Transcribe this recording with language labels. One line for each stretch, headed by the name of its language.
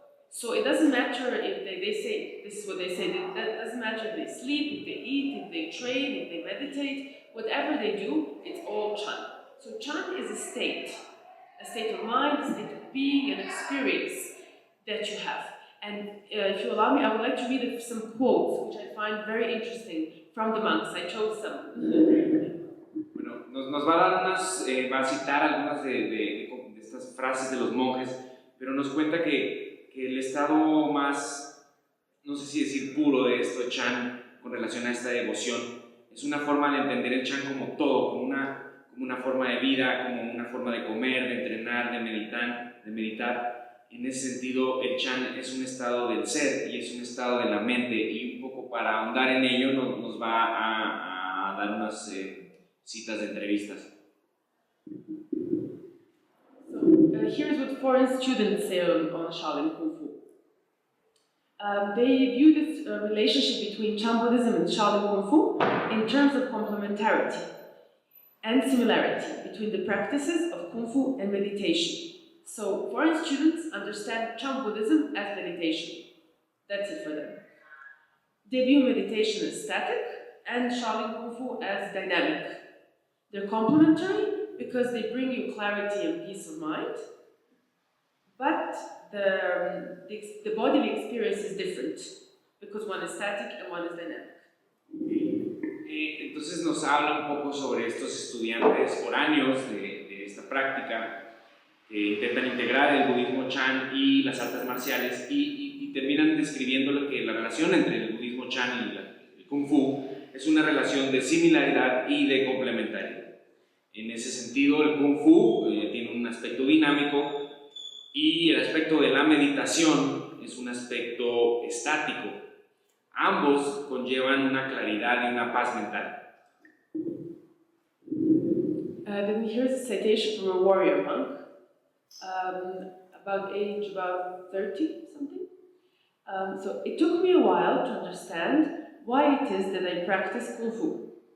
English: So it doesn't matter if they say, this is what they say, that doesn't matter if they sleep, if they eat, if they train, if they meditate, whatever they do, it's all Chan. So Chan is a state of mind, a state of being, an experience that you have. And if you allow me, I would like to read some quotes, which I find very interesting, from the monks. I chose some.
Spanish: Bueno, nos va a dar va a citar algunas de estas frases de los monjes, pero nos cuenta que el estado más, no sé si decir puro de esto de Chan con relación a esta devoción, es una forma de entender el Chan como todo, como una forma de vida, como una forma de comer, de entrenar, de meditar. En ese sentido, el Chan es un estado del ser y es un estado de la mente, y un poco para ahondar en ello nos va a dar unas citas de entrevistas.
English: Here's what foreign students say on Shaolin Kung Fu. They view this relationship between Chan Buddhism and Shaolin Kung Fu in terms of complementarity and similarity between the practices of Kung Fu and meditation. So foreign students understand Chan Buddhism as meditation. That's it for them. They view meditation as static and Shaolin Kung Fu as dynamic. They're complementary because they bring you clarity and peace of mind, but the bodily experience is different because one is static and one is dynamic.
Spanish: Entonces nos habla un poco sobre estos estudiantes foráneos de esta práctica que intentan integrar el budismo Chan y las artes marciales y terminan describiendo que la relación entre el budismo Chan y el Kung Fu es una relación de similaridad y de complementariedad. En ese sentido, el Kung Fu tiene un aspecto dinámico y el aspecto de la meditación es un aspecto estático. Ambos conllevan una claridad y una paz mental.
English: Then here's a citation from a warrior monk, about 30 something. So it took me a while to understand why it is that I practice Kung Fu.